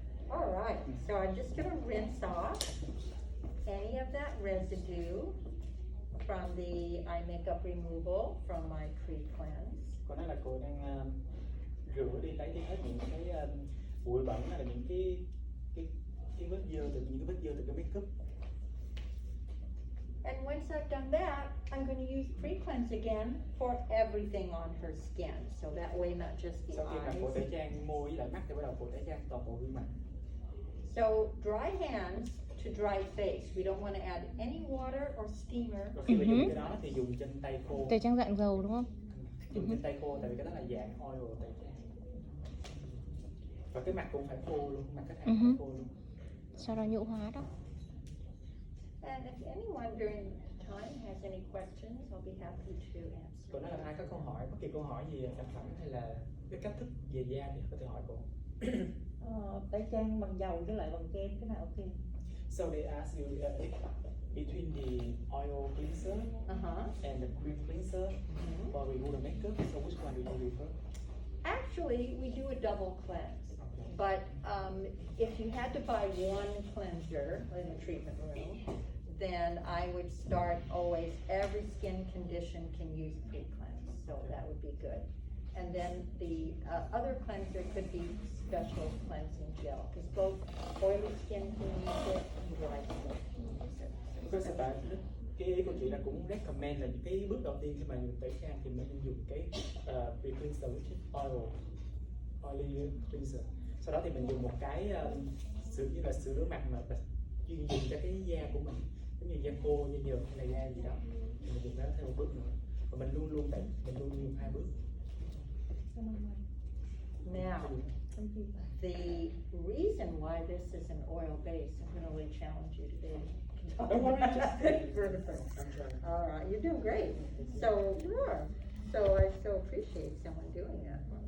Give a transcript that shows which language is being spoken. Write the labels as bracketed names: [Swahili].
[English] All right, so I'm just going to rinse off any of that residue from the eye makeup removal from my pre-cleanse. [Vietnamese] Cô nói là cô đang rửa đi, lấy đi hết những cái bụi bẩn hay là những cái vết dơ từ những cái vết dơ từ cái makeup. [English] And once I've done that, I'm gonna use pre-cleanse again for everything on her skin. So that way not just the [Vietnamese] Sau khi mà phủ tẩy [English] eyes. [Vietnamese] trang môi với lại mắt thì bắt đầu phủ tẩy trang toàn bộ gương mặt. [English] So dry hands to dry face. We don't want to add any water or steamer. [Vietnamese] Rồi khi mà dùng cái đó thì dùng trên tay khô. Tẩy trang dạng dầu đúng không? Dùng trên tay khô tại vì cái đó là dạng oil tẩy trang. Và cái mặt cũng phải khô luôn, mặt khách hàng phải khô luôn. Sau đó nhũ hóa đó. [English] And if anyone during time has any questions, I'll be happy to answer. [Vietnamese] Còn nếu là ai có câu hỏi, bất kỳ câu hỏi gì về sản phẩm hay là cái cách thức về da thì có thể hỏi cô. Tẩy trang bằng dầu với lại bằng kem cái nào ok? [English] So they ask you between the oil cleanser and the cream cleanser for remove the makeup. So which one do you prefer? Actually, we do a double cleanse. But if you had to buy one cleanser in the treatment room, then I would start always, every skin condition can use pre-cleanse, so that would be good. And then the other cleanser could be special cleansing gel, because both oily skin can use it and dry skin can use it. Because [Vietnamese] cái ý của chị là cũng recommend là cái bước đầu tiên khi mà dùng tẩy trang thì mình nên dùng cái [English] pre-cleanser which is oily cleanser. [Vietnamese] Sau đó thì mình dùng một cái như là sữa rửa mặt mà chuyên dùng cho cái da của mình, giống như da khô, da nhờn hay là da gì đó, thì mình dùng đó thêm một bước nữa. Và mình luôn luôn dùng 2 bước. [English] Now, the reason why this is an oil base, I'm going to really challenge you today. Don't worry, just All right, you're doing great. So you are. So I so appreciate someone doing that.